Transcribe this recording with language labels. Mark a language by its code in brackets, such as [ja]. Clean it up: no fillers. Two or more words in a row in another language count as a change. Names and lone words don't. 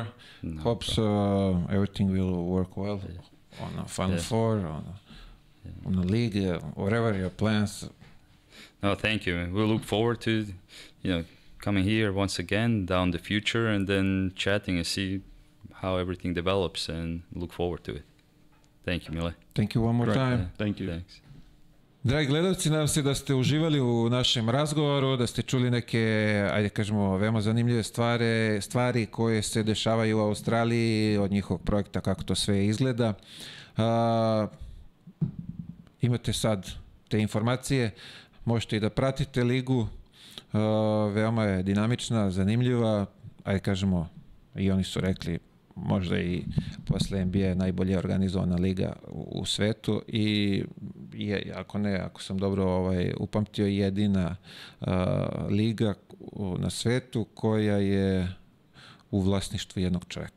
[en] Hopes everything will work well on a Final Four, on the league, whatever your plans. No, thank you. We'll look forward to, you know, coming here once again down the future, and then chatting and see how everything develops, and look forward to it. Thank you, Mile. Thank you one more time. Thank you. Thanks. [sr] Dragi gledalci, nadam se da ste uživali u našem razgovoru, da ste čuli neke, ajde kažemo, veoma zanimljive stvari koje se dešavaju u Australiji, od njihovog projekta, kako to sve izgleda. Imate sad te informacije, možete i da pratite ligu, veoma je dinamična, zanimljiva, ajde kažemo, i oni su rekli, možda i posle NBA najbolje organizovana liga u svetu, i ako sam dobro upamtio, jedina liga na svetu koja je u vlasništvu jednog čovjeka.